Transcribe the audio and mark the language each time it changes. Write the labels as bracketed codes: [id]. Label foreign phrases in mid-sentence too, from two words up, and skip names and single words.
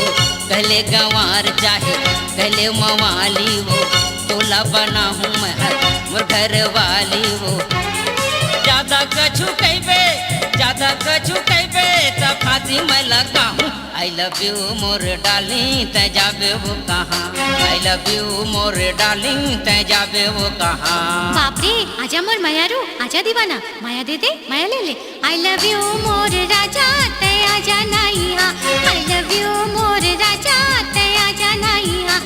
[hne] कहले गंवार चाहे कहले मवाली वो तोला बना हूँ मैं हर मोर घर वाली वो। ज्यादा कछु कहबे त फांसी मैं लगा हूँ। [en] I love you [hne] मोर डार्लिंग तै जाबे वो कहाँ, [en] I love you [hne] मोर डार्लिंग तै जाबे वो कहाँ। बाप रे आजा मोर मायारू आजा दीवाना माया दे दे माया ले ले। [en] I love you [hne] मोर राजा तै आजा ना यहाँ, [en] I love you [hne] मोर राजा तै आजा ना यहाँ।